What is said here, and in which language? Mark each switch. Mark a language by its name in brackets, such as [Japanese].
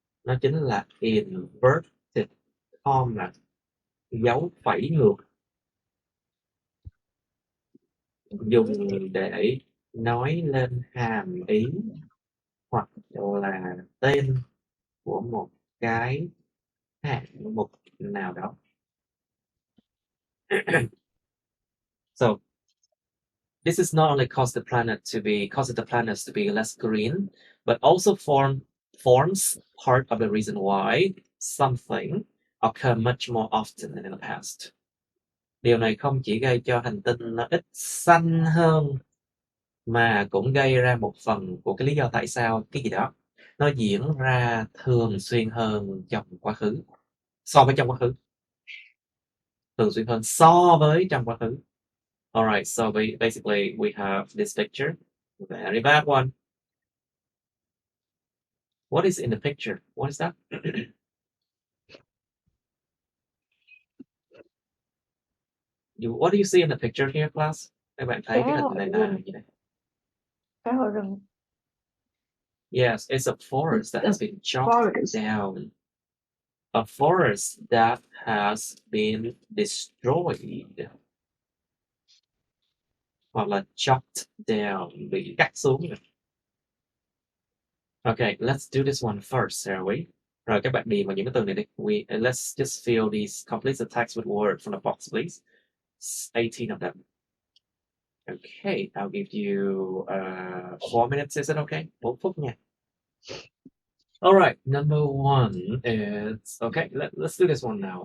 [Vietnamese] Nó chính là inverted comma, dấu phẩy ngược, dùng để nói lên hàm ý hoặc là tên của một cái hạng mục nào đó. [English] So this is not only causes the planets to be less green, but also forms part of the reason why something occur much more often than in the past. [Vietnamese] Điều này không chỉ gây cho hành tinh nó ít xanh hơn, mà cũng gây ra một phần của cái lý do tại sao cái gì đó nó diễn ra thường xuyên hơn trong quá khứ, so với trong quá khứ. Thường xuyên hơn so với trong quá khứ. [English] Alright, so basically we have this picture, very bad one. What is in the picture? What is that? What do you see in the picture here, class? [Vietnamese] Các bạn thấy cái hình này là gì đây? Phá hoại rừng. [English] Yes, it's a forest that has been chopped down. A forest that has been destroyed. [Vietnamese] Hoặc là chopped down, bị cắt xuống. [English] Okay, let's do this one first, shall we? [Vietnamese] Rồi các bạn điền vào những cái từ này đi. [English] Let's just fill these, complete the text with words from the box, please. 18 of them. Okay, I'll give you 4 minutes. Is it okay? [Vietnamese] 4 phút nha. [English] All right, number one is, okay, let's do this one now.